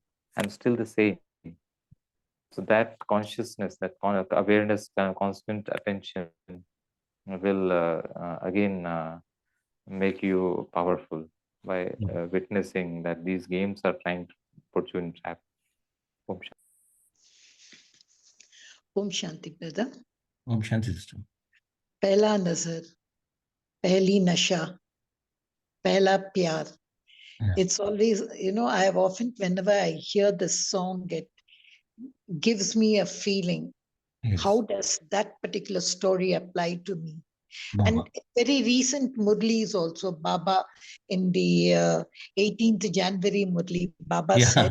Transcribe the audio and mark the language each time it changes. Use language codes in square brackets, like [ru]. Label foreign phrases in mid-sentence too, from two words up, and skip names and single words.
[en] I'm still the same. So that consciousness, that awareness, constant attention will again make you powerful by witnessing that these games are trying to put you in trap. [hi] ॐ शांति. ॐ शांति, [en] brother. [hi] ॐ शांति [en] system. [hi] पहला नज़र, पहली नशा, पहला प्यार. [en] Yeah. It's always, I have often, whenever I hear this song, it gives me a feeling. Yes. How does that particular story apply to me? Baba. And very recent Murlis also, Baba, in the 18th January Murli, Baba said,